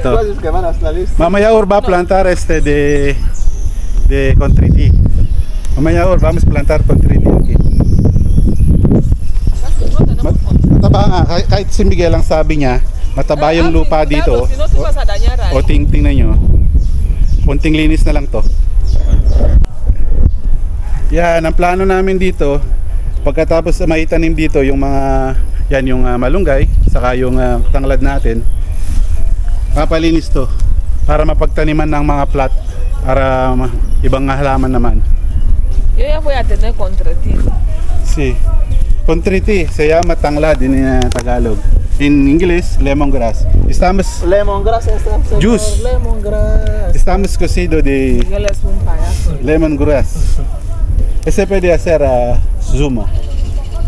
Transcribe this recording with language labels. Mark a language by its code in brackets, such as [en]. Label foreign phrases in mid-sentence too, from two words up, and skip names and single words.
[tl] Ito. [es] Tú dices que van a salir. Mamaya or va a plantar de contriti. Mamaya or vamos a plantar contriti aquí. Casi no tenemos control. [tl] Mataba nga, kahit si Miguel ang sabi niya, mataba yung lupa [es] Claro, [tl] dito. [es] si no te vas a dañar ahí. [tl] O tingnan nyo, kunting linis na lang to. Yan, ang plano namin dito, pagkatapos maitanim dito yung mga, yan yung malunggay, saka yung tanglad natin, papalinis to para mapagtaniman ng mga plat para ibang halaman naman. [es] Yo ya voy a tener contreti. Sí. Contriti, se llama tanglad [en] in Tagalog. In English, lemongrass. [es] Estamos [en] Lemongrass, señor. Juice. Lemongrass. [es] cocido de Miguel es un payaso. lemongrass. Ese puede hacer zumo. ¿No,